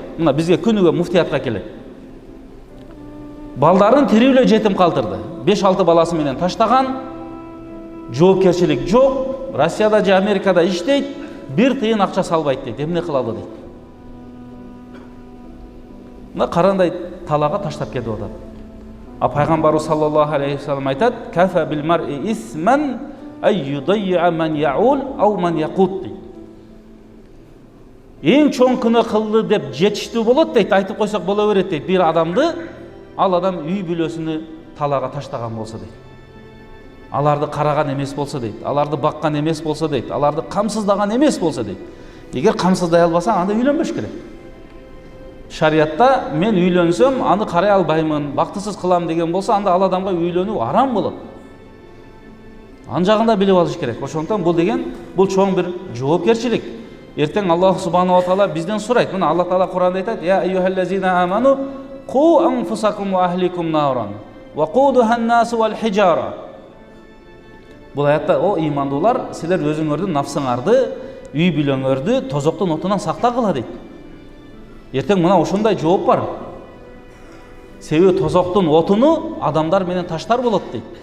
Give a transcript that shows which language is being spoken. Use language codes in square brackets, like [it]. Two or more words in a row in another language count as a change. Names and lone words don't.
[ky] Мына бизге күнүгө муфтиятка келет. Балдарын тирүүлөй жетим калтырды. 5-6 баласы менен таштаган, жоопкерчилик жок. Россияда же Америкада иштейт, бир тыйын акча салбайт дейт. Эмне кылалы дейт. Мына карандай талага таштап кетип атат. [ar] А пайгамбарыбыз صلى الله عليه وسلم айтат: "كفى بالمرء إثما أن يضيع من يعول أو من يقوت" дейт. [ky] Эң чоң күнөө кылды деп жетиштүү болот дейт, айтып койсок боло берет дейт. Бир адамды ал адам үй бүлөсүнү талага таштаган болсо дейт. Аларды караган эмес болсо дейт, аларды баккан эмес болсо дейт, аларды камсыздаган эмес болсо дейт. Эгер камсыздай албасаң, анда үйлөнбөш керек. Шариятта мен үйлөнсөм, аны карай албаймын, бактысыз кылам деген болсо, анда ал адамга үйлөнүү арам болот. Ан жагында билип алыш керек. Ошондон бул деген бул чоң бир жоопкерчилик. Эртең Аллах [ar] سبحانه وتعالى [ky] бизден сурайт. Мына Аллах таала Куранда айтат: [ar] "يا أيها الذين آمنوا قوا أنفسكم وأهليكم نارا وقودها الناس والحجارة." [ky] Бул аятта: "О имандуулар, силер өзүңөрдүн нафсыңарды, үй бүлөңөрдү тозоктун отунан сактагыла" дейт. Эртең мына ошондой жооп бар. Себеби тозоктун отуну адамдар менен таштар болот дейт.